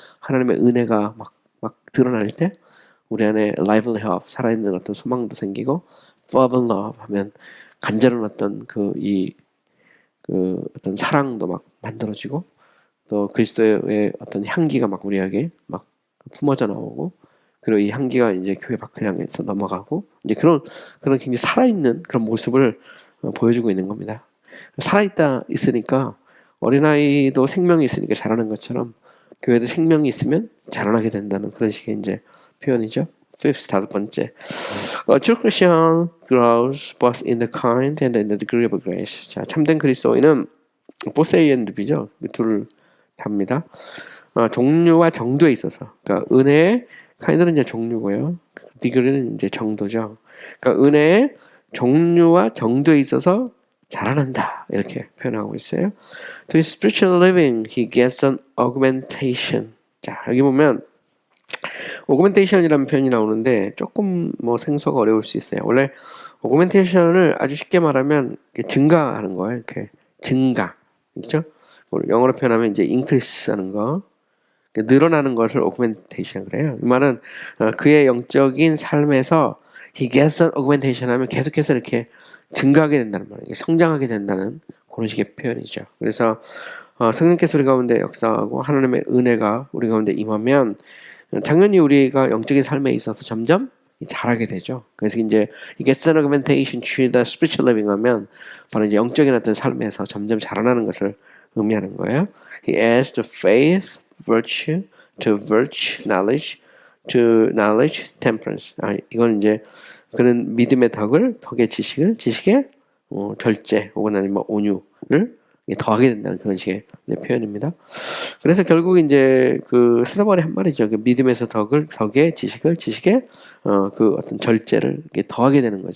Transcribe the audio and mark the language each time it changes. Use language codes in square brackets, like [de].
[ko] 하나님의 은혜가 막 드러날 때, 우리 안에 [en] lively hope, [ko] 살아있는 어떤 소망도 생기고, [en] fervent love [ko] 하면 간절한 어떤 그 어떤 사랑도 막 만들어지고, 또 그리스도의 어떤 향기가 막 우리에게 막 품어져 나오고, 그리고 이 향기가 이제 교회 밖을 향해서 넘어가고, 이제 그런 굉장히 살아있는 그런 모습을 보여주고 있는 겁니다. 있으니까 어린아이도 생명이 있으니까 자라는 것처럼 교회도 생명이 있으면 자라나게 된다는 그런 식의 이제 표현이죠. fifth, 다섯 번째. [en] A true Christian grows both in the kind and in the degree of grace. [ko] 자, 참된 그리스도인은 both A and B죠. 둘을 답니다. 종류와 정도에 있어서, 그러니까 은혜의 kind는 이제 종류고요. degree는 이제 정도죠. 그러니까 은혜의 종류와 정도에 있어서 자라난다 이렇게 표현하고 있어요. [en] To his spiritual living, he gets an augmentation. [ko] 자, 여기 보면 augmentation이라는 표현이 나오는데 조금 뭐 생소가 어려울 수 있어요. 원래 augmentation을 아주 쉽게 말하면 증가하는 거예요. 이렇게 증가, 그렇죠? 영어로 표현하면 이제 increase하는 거, 늘어나는 것을 augmentation 그래요. 이 말은 그의 영적인 삶에서 [en] he gets an augmentation [ko] 하면 계속해서 이렇게 증가하게 된다는 말이에요. 성장하게 된다는 그런 식의 표현이죠. 그래서 성령께서 우리 가운데 역사하고 하나님의 은혜가 우리 가운데 임하면 당연히 우리가 영적인 삶에 있어서 점점 잘하게 되죠. 그래서 이제 이게 [en] gets an augmentation to the spiritual living [ko] 하면 바로 이제 영적인 어떤 삶에서 점점 자라나는 것을 의미하는 거예요. [en] He adds to faith, virtue, to virtue, to knowledge, temperance. [ko] 이건 이제 그는 믿음의 덕의 지식을, 지식의 절제 혹은 아니면 온유를 더하게 된다는 그런 식의 표현입니다. 그래서 결국 이제 그 사도바울이 한 말이죠. 그 믿음에서 덕의 지식을, 지식의 그 어떤 절제를 더하게 되는 거죠.